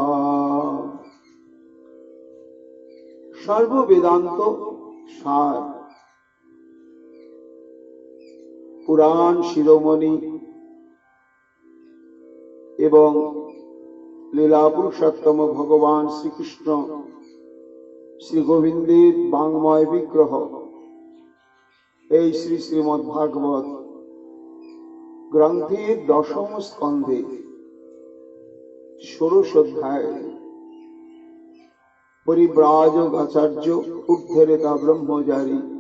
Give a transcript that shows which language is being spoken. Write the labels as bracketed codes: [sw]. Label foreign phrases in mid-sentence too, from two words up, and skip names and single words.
[bn] সর্ব বেদান্ত সার পুরাণ শিরোমণি এবং লীলা পুরুষোত্তম ভগবান শ্রীকৃষ্ণ শ্রী গোবিন্দের বাঙ্ময় বিগ্রহ এই শ্রী শ্রীমদ্ ভাগবত গ্রন্থের দশম স্কন্ধে ষোড়শ অধ্যায় পরিব্রাজক আচার্য উদ্ধরেতা ব্রহ্মচারী